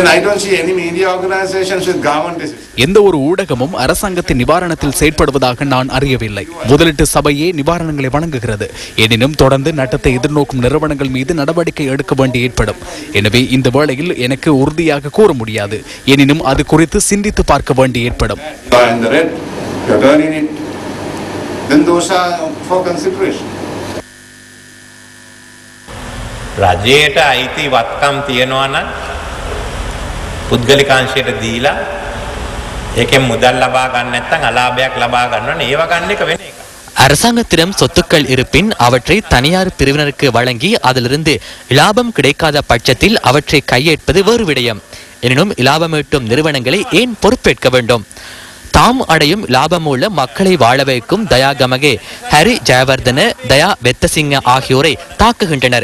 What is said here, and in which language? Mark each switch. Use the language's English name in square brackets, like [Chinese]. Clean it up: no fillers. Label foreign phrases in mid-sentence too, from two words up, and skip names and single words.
[Tamil] எந்த ஒரு ஊடகமும் அரசாங்கத்தின் நிவாரணத்தில் செயற்படுவதாக நான் அறியவில்லை. முதலீட்டு சபையே நிவாரணங்களை வழங்குகிறது. எனினும் தொடர்ந்து நட்டத்தை எதிர்நோக்கும் நிறுவனங்கள் மீது நடவடிக்கை எடுக்க வேண்டி ஏற்படும். எனவே இந்த வேளையில் எனக்கு உறுதியாக கூற முடியாது. எனினும் அது குறித்து சிந்தித்து பார்க்க வேண்டி ஏற்படும். [Sinhala] රජයට අයිති වත්කම් තියෙනවා නම් පුද්ගලිකාංශයට දීලා ඒකෙන් මුදල් ලබා ගන්න නැත්නම් අලාභයක් ලබා ගන්නවනේ ඒව ගන්න එක වෙන එක. [Tamil] அரசாங்கத்திடம் சொத்துக்கள் இருப்பின் அவற்றை தனியார் பிரிவினருக்கு வழங்கி அதிலிருந்து இலாபம் கிடைக்காத பட்சத்தில் அவற்றை கையேற்பது வேறு விடயம். எனினும் இலாபம் ஈட்டும் நிறுவனங்களை ஏன் பொறுப்பேற்க வேண்டும்? தாம் அடையும் லாபம் மூலம் மக்களை வாழ வைக்கும் தயா கமகே, ஹரி ஜெயவர்தன, தயா வெத்தசிங்க ஆகியோரை தாக்குகின்றனர்.